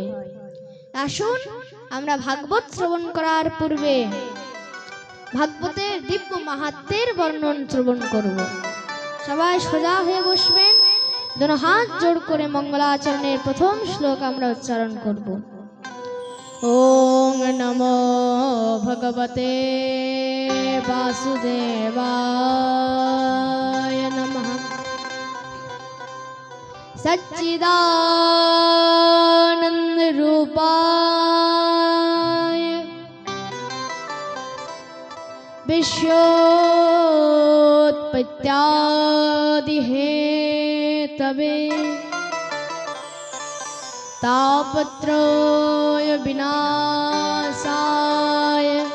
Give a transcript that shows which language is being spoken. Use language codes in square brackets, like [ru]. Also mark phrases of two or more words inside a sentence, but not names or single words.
[bn] আসুন আমরা ভাগবত শ্রবণ করার পূর্বে ভাগবতের দিব্য মাহাত্ম্যের বর্ণন শ্রবণ করব। সবাই সোজা হয়ে বসবেন, দুটো হাত জোড় করে মঙ্গলাচরণের প্রথম শ্লোক আমরা উচ্চারণ করব। [sa] ওং নমো ভগবতে বাসুদেবায় নমঃ। सच्चिदानंद रूपाय विश्वोत्पत्त्यादि हेतवे तापत्रय विनाशाय